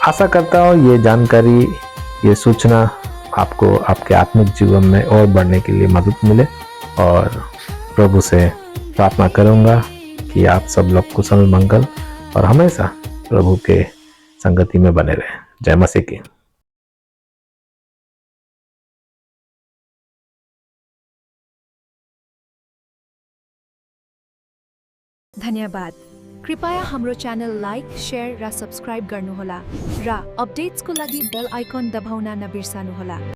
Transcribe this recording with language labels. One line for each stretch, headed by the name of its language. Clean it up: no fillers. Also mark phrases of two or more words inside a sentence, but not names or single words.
Hindi: आशा करता हूँ ये जानकारी, ये सूचना आपको आपके आत्मिक जीवन में और बढ़ने के लिए मदद मिले, और प्रभु से प्रार्थना करूंगा कि आप सब लोग कुशल मंगल और हमेशा प्रभु के संगति में बने रहें। जय मसीह की। धन्यवाद।
Nepali: कृपया हाम्रो च्यानल लाइक, शेयर र सब्स्क्राइब गर्नुहोला र अपडेट्सको लागि बेल आइकन दबाउन नबिर्सनुहोला।